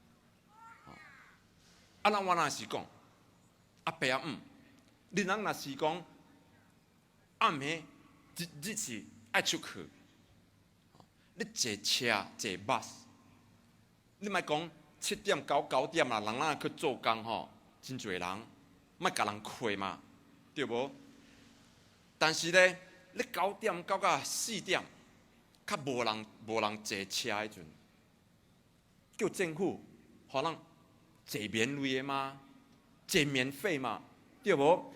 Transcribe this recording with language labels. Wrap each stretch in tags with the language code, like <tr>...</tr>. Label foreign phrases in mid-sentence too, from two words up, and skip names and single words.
<nan>啊，咱我若是讲，阿伯阿姆，你人若是讲暗暝日是爱出去，你坐车坐 bus。你莫讲 7點9點啦，人咱去做工吼，真濟人，莫甲人虧嘛，對無？但是咧，你9點到4點，較無人坐車迄陣，叫政府，互人坐免費的嘛，坐免費嘛，對無？</nan>